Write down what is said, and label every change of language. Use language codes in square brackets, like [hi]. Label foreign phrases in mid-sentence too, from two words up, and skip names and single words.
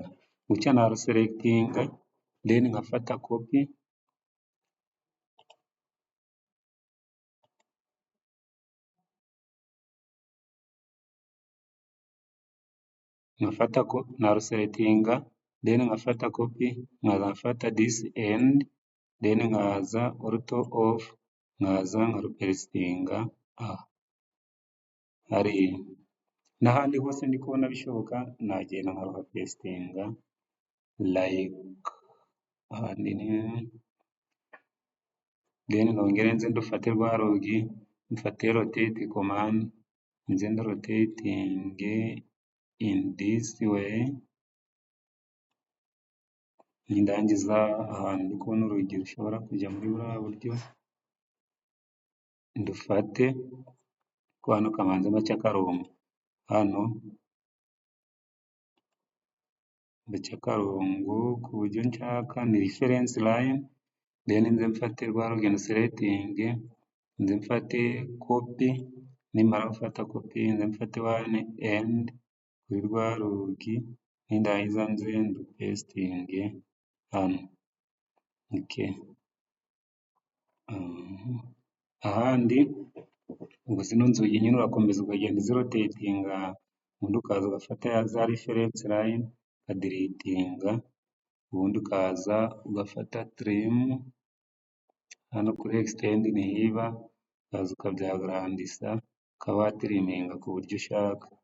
[rw] Gutya naruselectinga, then nkafata copy, naruselectinga, then nkafata copy, nkaza nkafata [en] this end, [rw] then nkaza [en] alt off, [rw] nkaza nkarupestinga hariya. N'ahandi hose ndi kubona bishoboka, nagenda nkaruhapestinga like ahandi then nongere nze ndufate rwa rugi, mfate [en] rotate command, [rw] nze ndarotating [en] in this way, [rw] nindangiza ahantu ndi kubona urugi rushobora kujya muri buriya buryo, ndufate ko hano kamanze make akarongo, hano ndaca akarongo ku buryo nshaka, ni [en] reference line, [rw] then nze mfate rwa rugi nduselectinge, nze mfate copy, nimara gufata copy, nze mfate [en] one end [rw] kuri rwa rugi, nindangiza nze ndupestinge hano. Ahandi ubwo zino nzugi nyine urakomeza ukagenda uzirotatinga, ubundi ukaza ugafata za [en] reference line [rw] ukadiritinga, ubundi ukaza ugafata trim, hano kuri extend nihiba, ukaza ukabyagrandisa, ukaba watiriminga ku buryo ushaka.